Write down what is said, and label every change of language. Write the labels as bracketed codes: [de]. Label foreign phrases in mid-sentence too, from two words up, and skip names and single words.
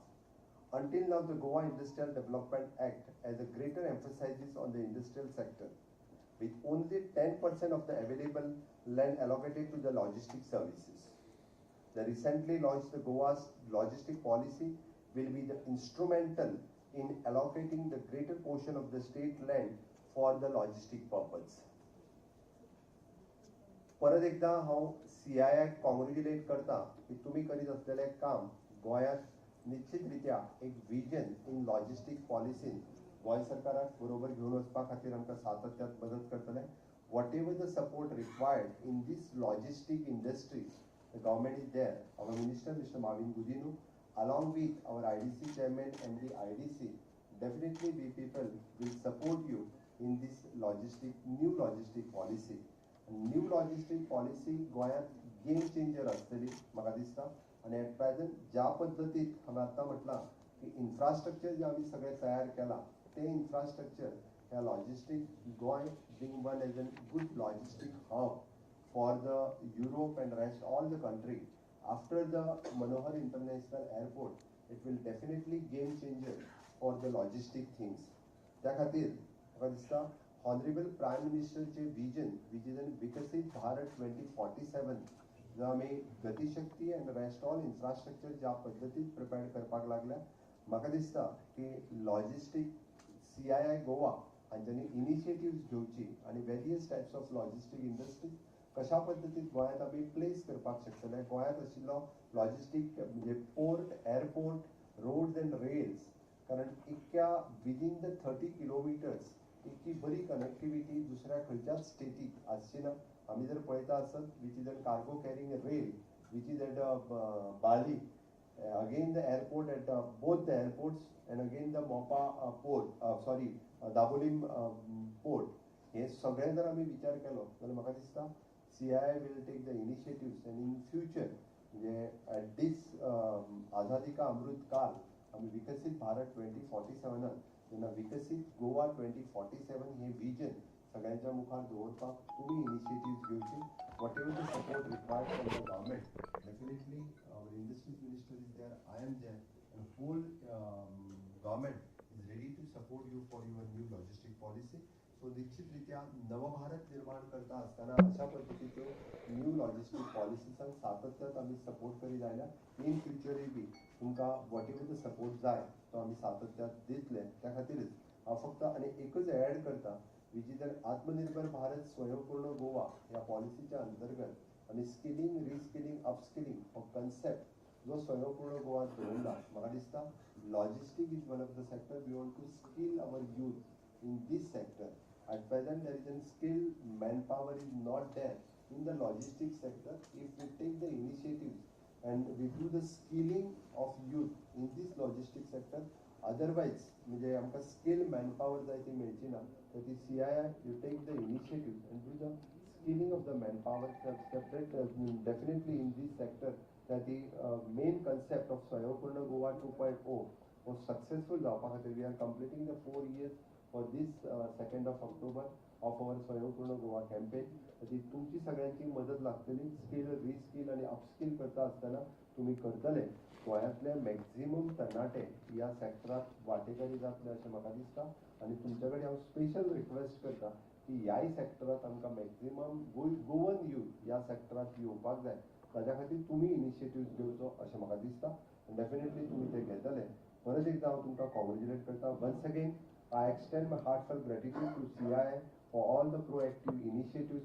[en] Until now, the Goa Industrial Development Act has a greater emphasis on the industrial sector, with only 10% of the available land allocated to the logistic services. The recently launched the Goa's logistic policy will be the instrumental in allocating the greater portion of the state land for the logistic purpose. [kok] परत एकदा हांव CII कॉंग्रॅच्युलेट करता की तुम्ही करीत असलेले काम गोंयांत निश्चितरित्या एक [en] vision in logistic [kok] पॉलिसीन गोंय सरकाराक बरोबर घेवन वचपा खातीर आमकां सातत्यात मदत करतले. [en] Whatever the support required in this logistic industry, the government is there. Our Minister, Mr. Marvin Gudinu, along with our IDC chairman and the IDC, definitely we people will support you in this new logistic policy. New logistic policy [kok] गोंयांत [en] game changer [kok] आसतली म्हाका दिसता. आनी [en] at present [kok] ज्या पद्दतीन हांवें आतां म्हटलां की इन्फ्रास्ट्रक्चर जे आमी सगळें तयार केलां ते इन्फ्रास्ट्रक्चर ह्या लॉजिस्टिक गोंय [en] being one as an good logistic hub for the Europe and rest all the country. After the Manohar International Airport, it will definitely game changer for the logistic things. [kok] त्या खातीर म्हाका दिसता [en] Honorable Prime Minister [kok] चे [en] vision, which is an Vikasit Bharat 2047, [kok] जो आमी गतिशक्ती [en] and rest all infrastructure [kok] ज्या पद्दतीन प्रिपेअर करपाक लागल्या, म्हाका दिसता की logistic CII Goa हांच्यांनी इनिशिएटिव्स घेवची आनी [en] various types of logistic industry [kok] कशा पद्दतीन गोंयांत आमी प्लेस करपाक शकतले. गोंयांत आशिल्लो लॉजिस्टीक म्हणजे पोर्ट, एअरपोर्ट, [en] roads and rails, [kok] कारण इतक्या [en] within the 30 kilometers [kok] इतकी बरी कनेक्टिविटी दुसऱ्या खंयच्याच स्टेटीक आसची ना. आमी जर पळयता आसत [en] which is an cargo carrying rail which is at Bali, again the airport at both the airports and again the Mopa [kok] पोर्ट दाबोलीम पोर्ट, हे सगळें जर आमी विचार केलो जाल्यार म्हाका दिसता CII [en] will take the initiatives and in future at this [kok] Azadi Ka Amrut Kal आमी विकसित भारत 2047 जेन्ना विकसित गोवा 2047 हे विजन सगळ्यांच्या मुखार दवरपाक तुम्ही इनिशिएटिव्स घेवची. [en] whatever the support required from the government, definitely our industries minister is there, I am there, and whole government is ready to support you for your new logistic policy. [kok] सो निश्चितरित्या नवभारत निर्माण करता आसतना अशा पद्दतीच्यो [en] new logistic [kok] पॉलिसीसांक सातत्यात आमी सपोर्ट करीत आयल्या. [en] in future [kok] बी तुमकां [en] whatever the support [kok] जाय तो आमी सातत्यात दितले. त्या खातीरच हांव फक्त आनी एकच ऍड करता, [en] which is [kok] आत्मनिर्भर भारत स्वयंपूर्ण गोवा ह्या पॉलिसीच्या अंतर्गत आमी [en] skilling, reskilling, upskilling [kok] हो कन्सेप्ट जो स्वयंपूर्ण गोवात दवरला. म्हाका दिसता [en] logistic is one of the sector we want to skill our youth in this sector. At present, there is a skilled manpower is not there in the logistics sector. If we take the initiatives and we do the skilling of youth in this logistics sector, अदरवायज [kok] म्हणजे आमकां स्किल मॅनपावर जाय ती मेळची ना तर ती [en] CII you take the initiative and do the skilling of the manpower separate definitely in these sector that the main concept of स्वयंपूर्ण गोवा 2.0 was successful [kok] जावपा खातीर [en] we are completing the 4 years for this 2nd of October of our स्वयंपूर्ण गोवा campaign. [kok] ती तुमची सगळ्यांची मदत लागतली स्किल रिस्किल आणि अपस्किल करता आसतना तुम्ही करतले गोंयांतले मॅक्झिमम तरणाटे ह्या सेक्टरात वांटेकारी जातले अशें म्हाका दिसता आनी तुमचे कडेन हांव [en] special request [kok] करता की ह्याय सेक्टरात आमकां [en] maximum Goan youth [kok] ह्या सेक्टरात येवपाक जाय ताज्या खातीर तुमी इनिशिएटिव्ह घेवचो अशें म्हाका दिसता डेफिनेटली तुमी ते घेतले परत एकदां हांव तुमकां कॉंग्रेच्युलेट करता [en] once again I extend my heartful gratitude to [kok] CII [en] for all the proactive initiatives.